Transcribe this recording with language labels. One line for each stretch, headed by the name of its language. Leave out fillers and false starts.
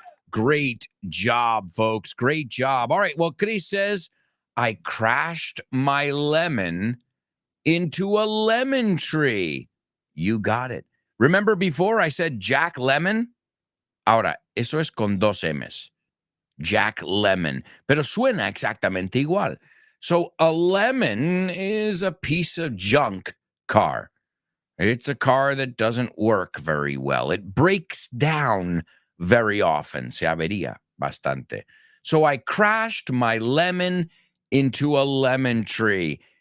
English: Great job, folks. Great job. All right, well, Chris says, I crashed my lemon into a lemon tree. You got it. Remember before I said Jack Lemon?
Spanish: Ahora, eso es con dos M's. Jack Lemon. Pero suena exactamente igual.
English: So a lemon is a piece of junk car. It's a car that doesn't work very well. It breaks down very often.
Spanish: Se avería bastante.
English: So I crashed my lemon into a lemon tree.